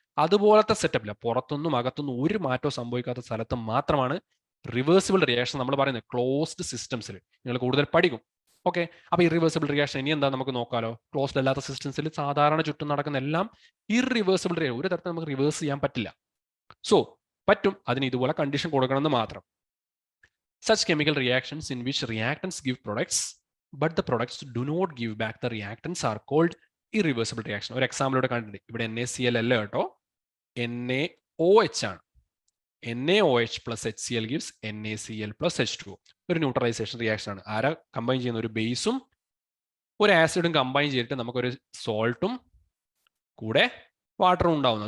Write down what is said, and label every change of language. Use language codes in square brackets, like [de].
[ml] അതുപോലത്തെ സെറ്റപ്പില്ല, പുറത്തൊന്നും അകത്തൊന്നും ഒരു മാറ്റവും സംഭവിക്കാത്ത സ്ഥലത്ത് മാത്രമാണ് റിവേഴ്സിബിൾ റിയാക്ഷൻ നമ്മൾ പറയുന്നത്. ക്ലോസ്ഡ് സിസ്റ്റംസിൽ നിങ്ങൾ കൂടുതൽ പഠിക്കും. ഓക്കെ, അപ്പൊ ഇറിവേഴ്സിബിൾ റിയാക്ഷൻ ഇനി എന്താ നമുക്ക് നോക്കാലോ. ക്ലോസ്ഡ് അല്ലാത്ത സിസ്റ്റംസിൽ സാധാരണ ചുറ്റും നടക്കുന്ന എല്ലാം ഇറിവേഴ്സിബിൾ റിയാക്ഷൻ, ഒരു തരത്തിൽ നമുക്ക് റിവേഴ്സ് ചെയ്യാൻ പറ്റില്ല. സോ പറ്റും, അതിന് ഇതുപോലെ കണ്ടീഷൻ കൊടുക്കണമെന്ന് മാത്രം. [en] Such chemical reactions in which reactants give products but the products do not give back the reactants are called irreversible reaction. [ml] ഒരു എക്സാമ്പിൾ ഇവിടെ കണ്ടിട്ടുണ്ട്. ഇവിടെ NaCl അല്ല കേട്ടോ, NaOH ആണ്. [en] NaOH + HCl gives NaCl + H2O. [ml] ഒരു ന്യൂട്രലൈസേഷൻ റിയാക്ഷൻ ആണ്. ആരാ കമ്പൈൻ ചെയ്യുന്ന? ഒരു ബേസും ഒരു ആസിഡും കമ്പൈൻ ചെയ്തിട്ട് നമുക്കൊരു സോൾട്ടും കൂടെ വാട്ടറും ഉണ്ടാവുന്നത്.